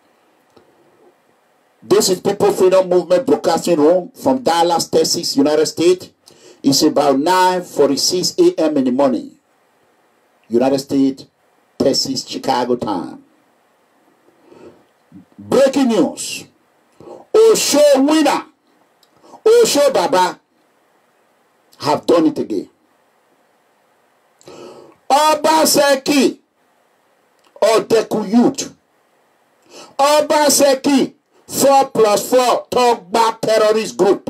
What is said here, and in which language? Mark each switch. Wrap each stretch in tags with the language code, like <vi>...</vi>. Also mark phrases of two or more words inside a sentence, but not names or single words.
<en>This is People Freedom Movement Broadcasting Room from Dallas, Texas, United States. It's about 9:46 a.m. in the morning. United States, Texas, Chicago time. Breaking news. Osho winner, Osho Baba, have done it again. Obaseki, Odeku Youth. Obaseki, 4+4 Togba terrorist group.</en>